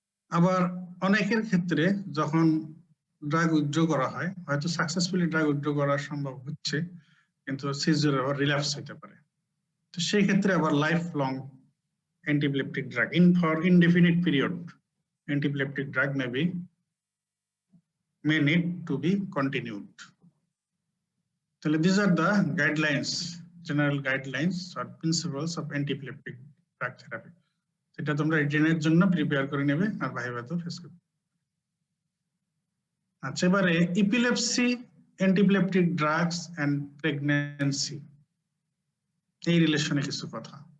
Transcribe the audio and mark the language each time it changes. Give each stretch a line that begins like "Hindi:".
Bangla: আবার অনেকের ক্ষেত্রে যখন ড্রাগ উইথড্র করা হয়, হয়তো সাকসেসফুলি ড্রাগ উইথড্র করা সম্ভব হচ্ছে, কিন্তু সিজার আবার রিল্যাপস হতে পারে। তো সেই ক্ষেত্রে আবার
English: Life long antiepileptic drug for indefinite period antiepileptic drug may need to be continued. So these are the guidelines, general guidelines or principles of antiepileptic drug therapy.
Bangla: এটা তোমরা রিটেনের জন্য প্রিপেয়ার করে নেবে আর ভাইভাতেও ফেস করবে। আচ্ছা, এবারে epilepsy, antiepileptic drugs and pregnancy, এই রিলেশনে কিছু কথা।